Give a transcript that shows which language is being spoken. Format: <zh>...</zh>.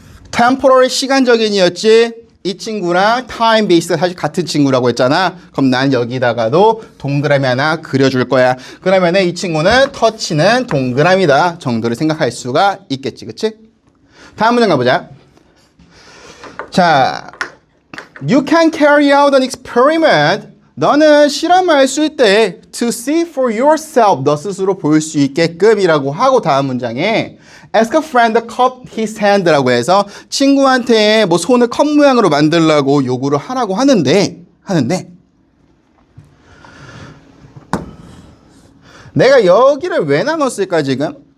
<ko>temporary 시간적인 이었지. 이 친구랑 time based가 사실 같은 친구라고 했잖아. 그럼 난 여기다가도 동그라미 하나 그려줄 거야. 그러면은 이 친구는 터치는 동그라미다 정도를 생각할 수가 있겠지, 그치? 다음 문장 가보자.</ko> <en>자, you can carry out an experiment.</en> <ko>너는 실험을 할 수 있대.</ko> <en>To see for yourself.</en> <ko>너 스스로 볼 수 있게끔이라고 하고 다음 문장에</ko> <en>Ask a friend to cup his hand</en> <ko>라고 해서 친구한테 뭐 손을 컵 모양으로 만들라고 요구를 하라고 하는데 내가 여기를 왜 나눴을까 지금?</ko>